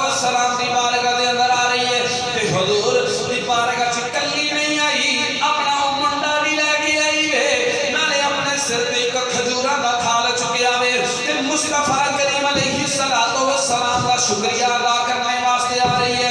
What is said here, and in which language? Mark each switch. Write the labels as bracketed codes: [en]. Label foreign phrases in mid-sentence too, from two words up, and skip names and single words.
[pa] سلام دی بارگاہ دے اندر آ رہی ہے تے حضور دی بارگاہ چ کلی نہیں آئی، اپنا او منڈا بھی لے کے آئی وے، نالے اپنے سر تے ایک کھجوراں دا تھال چکیا وے تے مصطفیٰ کریم علیہ الصلاۃ والسلام دا شکریہ ادا کرنے واسطے آ رہی ہے.